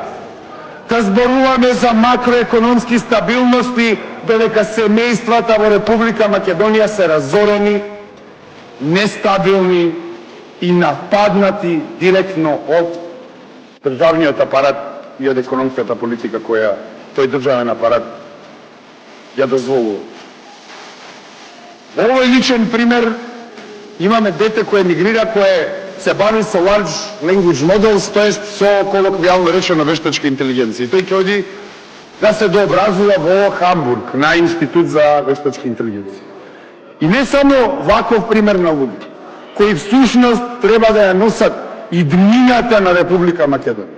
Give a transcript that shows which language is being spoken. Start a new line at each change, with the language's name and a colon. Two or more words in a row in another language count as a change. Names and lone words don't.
Macedonian: Да зборуваме за макроекономски стабилности, додека семејствата во Република Македонија се разорени, нестабилни и нападнати директно од државниот апарат и од економската политика која тој државен апарат ја дозволува. Во овој личен пример имаме дете кое мигрира, кое се бави со
English: large language models,
Macedonian: тоест со колоквијално речено вештачка интелигенција. И тој ќе оди да се дообразува во Хамбург на Институт за вештачка интелигенција. И не само ваков пример на луѓе, кои всушност треба да ја носат иднината на Република Македонија.